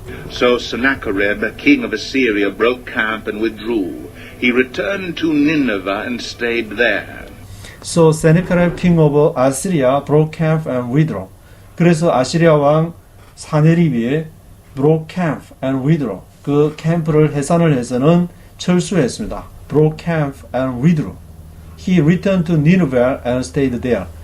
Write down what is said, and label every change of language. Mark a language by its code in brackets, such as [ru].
[en] So Sennacherib, king of Assyria, broke camp and withdrew. He returned to Nineveh and stayed there. So Sennacherib, king of Assyria, broke camp and withdrew. [ko] 그래서 아시리아 왕 산헤립이 [en] broke camp and withdrew. [ko] 그 캠프를 해산을 해서는 철수했습니다. [en] broke camp and withdrew. He returned to Nineveh and stayed there.